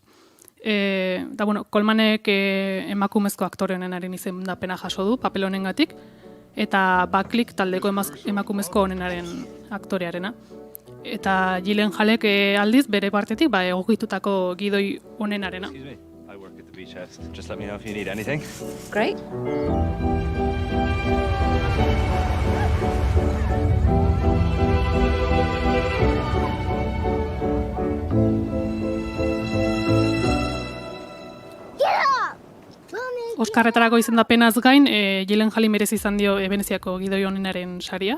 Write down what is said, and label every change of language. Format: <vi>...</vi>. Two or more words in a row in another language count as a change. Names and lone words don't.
<eu>Eta Colmanek emakumezko aktore honenaren izendapena jaso du, papel honengatik, eta Buckleyk taldeko emakumezko honenaren aktorearena. Eta Gyllenhaalek aldiz bere partetik egokitutako gidoi honenarena.</eu> <en>Just let me know if you need anything. Great.</en> <eu>Oskarretarako izendapenaz gain, Gyllenhaali merezi izan dio Veneziako gidoi honenaren saria.</eu>